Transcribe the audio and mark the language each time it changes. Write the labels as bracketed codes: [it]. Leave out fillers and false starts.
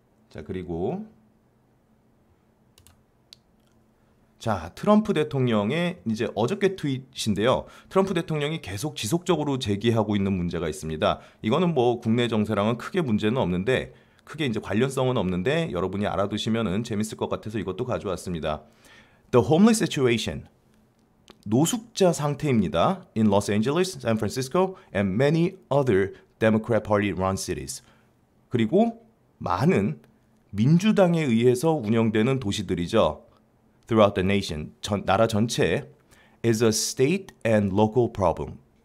[ko] 자, 그리고 트럼프 대통령의 이제 어저께 트윗인데요. 트럼프 대통령이 계속 지속적으로 제기하고 있는 문제가 있습니다. 이거는 뭐 국내 정세랑은 크게 문제는 없는데, 크게 이제 관련성은 없는데 여러분이 알아두시면은 재밌을 것 같아서 이것도 가져왔습니다. [en] The homeless situation. [ko] 노숙자 상태입니다. [en] In Los Angeles, San Francisco, and many other Democrat Party run cities. [ko] 그리고 많은 민주당에 의해서 운영되는 도시들이죠. [en] Throughout the nation, [ko] 나라 전체에 [en] is a state and local problem.